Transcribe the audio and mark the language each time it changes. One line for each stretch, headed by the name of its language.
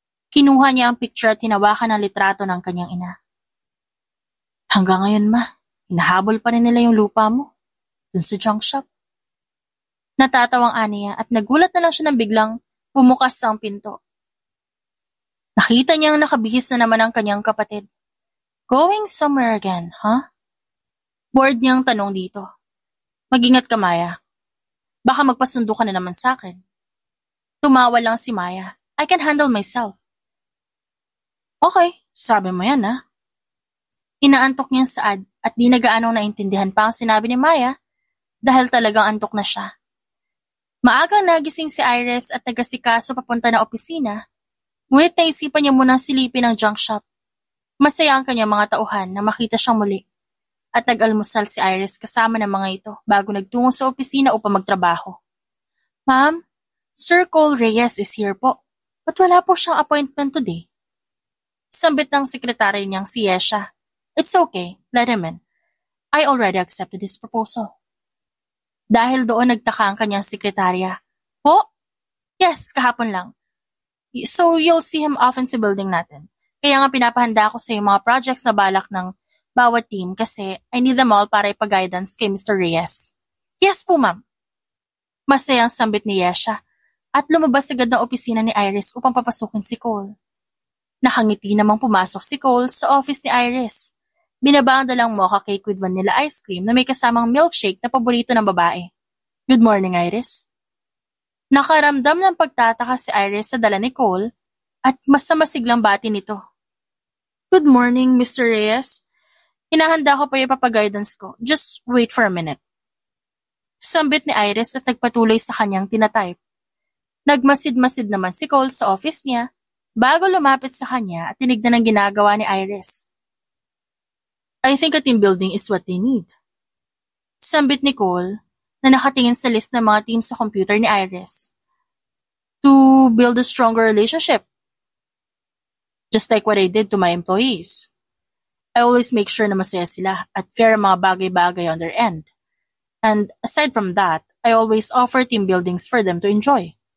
Filipino: Kinuha niya ang picture at hinawakan ang litrato ng kanyang ina. Hanggang ngayon ma, hinahabol pa rin nila yung lupa mo dun sa junk shop. Natatawang aniya at nagulat na lang siya nang biglang bumukas ang pinto. Nakita niyang nakabihis na naman ang kanyang kapatid.
English: Going somewhere again, huh?
Filipino: Bored niyang tanong dito. Mag-ingat ka, Maya. Baka magpasundo ka na naman sa akin. Tumawa lang si Maya.
English: I can handle myself.
Filipino: Okay, sabi mo yan, ha? Inaantok niyang saad at di nagaanong naintindihan pa ang sinabi ni Maya dahil talagang antok na siya. Maagang nagising si Iris at nagasikaso papunta na opisina. Ngunit naisipan niya munang silipin ang junk shop. Masaya ang kanyang mga tauhan na makita siyang muli. At nag-almusal si Iris kasama ng mga ito bago nagtungo sa opisina upang magtrabaho.
English: Ma'am, Sir Cole Reyes is here po.
Filipino: Ba't wala po siyang appointment today? Sambit ng sekretary niyang si Yesha.
English: It's okay, let him in. I already accepted his proposal.
Filipino: Dahil doon nagtaka ang kanyang sekretarya. Po? Yes, kahapon lang.
English: So you'll see him often
Filipino: sa building natin. Kaya nga pinapahanda ko sa yung mga projects na balak ng bawat team kasi
English: I need them all
Filipino: para ipag-guidance kay Mr. Reyes. Yes po, ma'am. Masayang sambit ni Yesha at lumabas agad ng opisina ni Iris upang papasukin si Cole. Nakangiti namang pumasok si Cole sa office ni Iris. Binaba ang dalang mocha cake with vanilla ice cream na may kasamang milkshake na paborito ng babae.
English: Good morning, Iris.
Filipino: Nakaramdam ng pagtataka si Iris sa dala ni Cole at mas masiglang bati nito.
English: Good morning, Mr.
Filipino: Reyes. Hinahanda ko pa yung papaguidance ko.
English: Just wait for a minute.
Filipino: Sambit ni Iris at nagpatuloy sa kanyang tinatype. Nagmasid-masid naman si Cole sa office niya bago lumapit sa kanya at tinignan ang ginagawa ni Iris.
English: I think a team building is what they need.
Filipino: Sambit ni Cole na nakatingin sa list ng mga teams sa computer ni Iris.
English: To build a stronger relationship. Just like what I did to my employees. I always make sure
Filipino: na masaya sila at fair ang mga bagay-bagay
English: on their end. And aside from that, I always offer team buildings for them to enjoy.